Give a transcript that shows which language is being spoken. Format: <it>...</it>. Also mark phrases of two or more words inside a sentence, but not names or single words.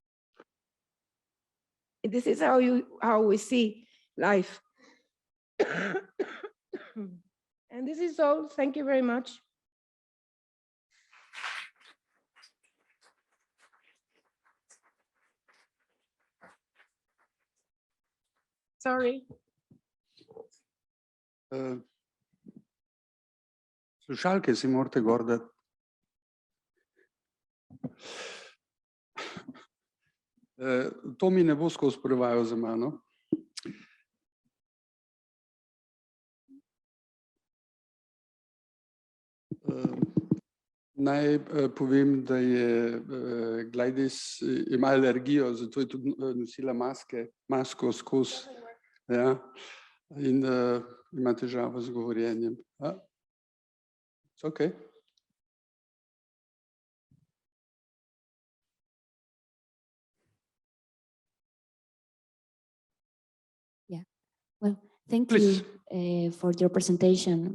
<en>This is how we see life. And this is all. Thank you very much. Sorry.</en> <sl>Slušalke si morate gor dati. To mi ne bo skozi prevajal za mano. Naj povem, da je Gladys ima alergijo, zato je tudi nosila masko skozi. Ja, in ima težavo z govorjenjem.</sl> <en>It's okay. Yeah, well, thank you for your presentation.</en>